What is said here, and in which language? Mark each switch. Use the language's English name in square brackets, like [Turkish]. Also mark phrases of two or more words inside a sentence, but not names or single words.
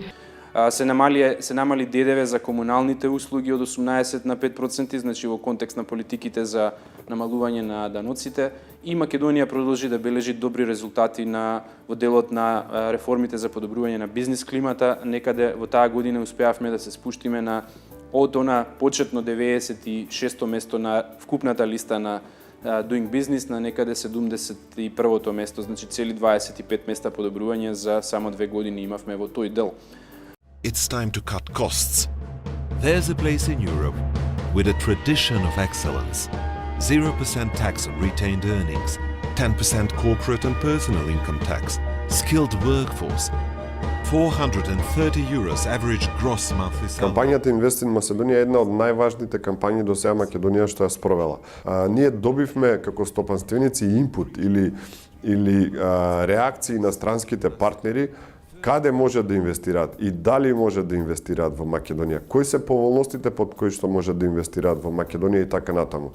[Macedonian] Се намали ДДВ за комуналните услуги од 18 на 5%, значи во контекст на политиките за намалување на даноците, и Македонија продолжи да бележи добри резултати во делот на реформите за подобрување на бизнис климата. Некаде во таа година успеавме да се спуштиме од она почетно 96-то место на вкупната листа на Doing Business на некаде 71-то место, значи цели 25 места подобрување за само 2 години имавме во тој дел. [English] It's time to cut costs. There's a place in Europe with a tradition of excellence. 0% tax on retained earnings, 10% corporate and personal income tax, skilled workforce, €430 average gross monthly salary. [Macedonian] Кампањата Invest in Macedonia е една од најважните кампањи до сега Македонија што ја спровела. Ние добивме како стопанственици инпут или реакции на странските партнери каде може да инвестираат и дали може да инвестираат во Македонија, кои се поволностите под кои што може да инвестираат во Македонија и така натаму.